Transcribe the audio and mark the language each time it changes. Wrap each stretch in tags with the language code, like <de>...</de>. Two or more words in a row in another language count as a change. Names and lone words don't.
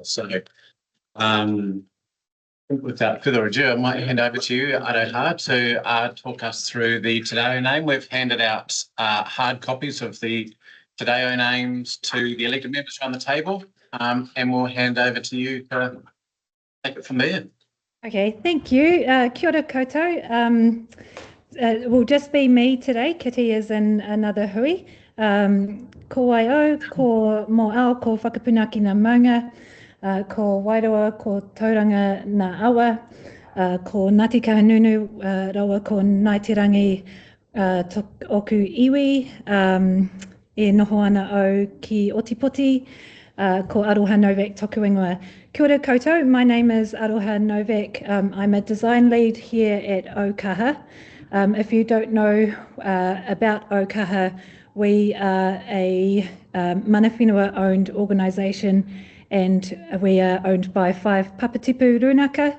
<en>So without further ado, I might hand over to you, Aroha, to talk us through the Te Reo name. We've handed out hard copies of the Te Reo names to the elected members around the table, and we'll hand over to you to take it from there. Okay, thank you.</en> <mi>Kia ora koutou.</mi> <en>It will just be me today. Kitty is in another hui. Ko waio, ko mo ao, ko whakapunaki ngā maunga, ko Wairoa, ko Tauranga ngā awa, ko Ngāti Kahungunu, rawa ko Ngaitirangi oku iwi, e noho ana au ki Otipoti, ko Aroha Novak toku ingoa. Kia ora koutou, my name is Aroha Novak. I'm a design lead here at Ōkaha. If you don't know about Ōkaha, we are a</en> <mi>Mana Whenua</mi> <en>owned organisation, and we are owned by 5</en> <mi>Papatipu Rūnaka.</mi>